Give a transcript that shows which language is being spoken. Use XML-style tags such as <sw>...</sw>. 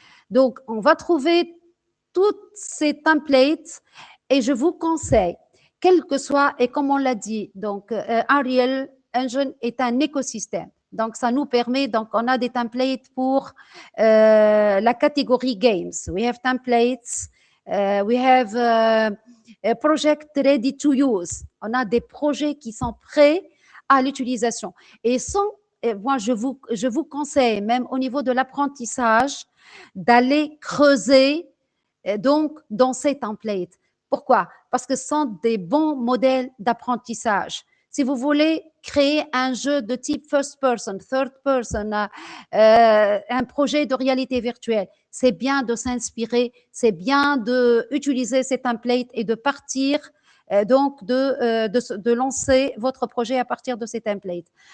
<fr>Donc, on va trouver toutes ces templates et je vous conseille, quel que soit, et comme on l'a dit, donc Unreal Engine est un écosystème. Donc, ça nous permet, donc on a des templates pour la catégorie games.</fr> <en>We have templates, we have a project ready to use.</en> <fr>On a des projets qui sont prêts à l'utilisation. Et moi, je vous conseille, même au niveau de l'apprentissage, d'aller creuser donc dans ces templates. Pourquoi? Parce que ce sont des bons modèles d'apprentissage. Si vous voulez créer un jeu de type first person, third person, un projet de réalité virtuelle, c'est bien de s'inspirer, c'est bien d'utiliser ces templates et de partir donc de lancer votre projet à partir de ces templates.</fr>